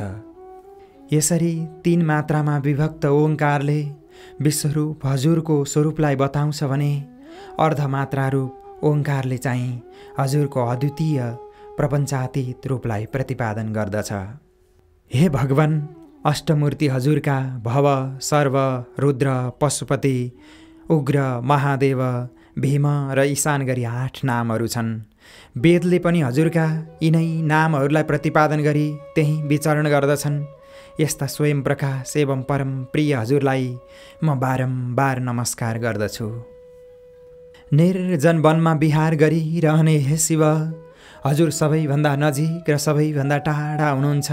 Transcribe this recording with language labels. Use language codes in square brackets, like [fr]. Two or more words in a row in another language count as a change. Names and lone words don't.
[ne] यसरी 3 मात्रामा विभक्त ओङ्कारले विश्वरूप हजुरको स्वरूपलाई बताउँछ भने अर्धमात्रारूप ओङ्कारले चाहिँ हजुरको अद्वितीय प्रपञ्चातीत रूपलाई प्रतिपादन गर्दछ। हे भगवान, अष्टमूर्ति हजुरका भव, सर्व, रुद्र, पशुपति, उग्र, महादेव, भीम र ईशान गरी 8 नामहरू छन्। वेदले पनि हजुरका यिनै नामहरूलाई प्रतिपादन गरी त्यहीँ विचरण गर्दछन्। यस्ता स्वयं प्रकाश एवं परम प्रिय हजुरलाई म बारम्बार नमस्कार गर्दछु। निर्जन वनमा विहार गरिरहने हे शिव, हजुर सबैभन्दा नजिक र सबैभन्दा टाढा हुनुहुन्छ।